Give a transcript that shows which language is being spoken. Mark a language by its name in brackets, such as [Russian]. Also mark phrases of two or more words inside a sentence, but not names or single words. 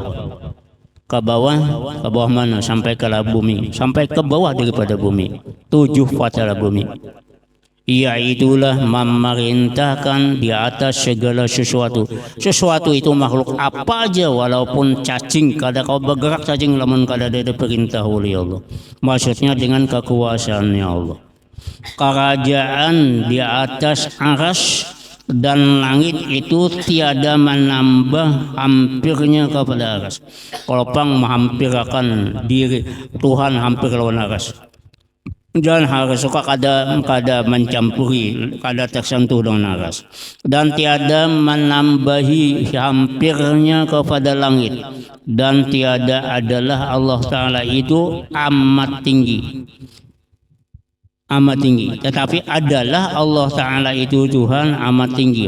[Indonesian] Ke bawah mana? Sampai ke bumi. Sampai ke bawah daripada bumi. 7 fatala bumi. Ia itulah memerintahkan di atas segala sesuatu. [Banjar] Sesuatu itu makhluk apa aja walaupun cacing kada kau bergerak cacing lamun kada ada perintah oleh Allah. [Indonesian] Maksudnya dengan kekuasaannya Allah. Kerajaan di atas aras dan langit itu tiada menambah hampirnya kepada aras. [Banjar] Kalau pang menghampirkan diri Tuhan hampir lawan aras. Jangan harus suka kada mencampuri, kada tersentuh dengan aras. [Indonesian] Dan tiada menambahi hampirnya kepada langit. Dan tiada adalah Allah Ta'ala itu amat tinggi. Amat tinggi. Tetapi adalah Allah Ta'ala itu Tuhan amat tinggi.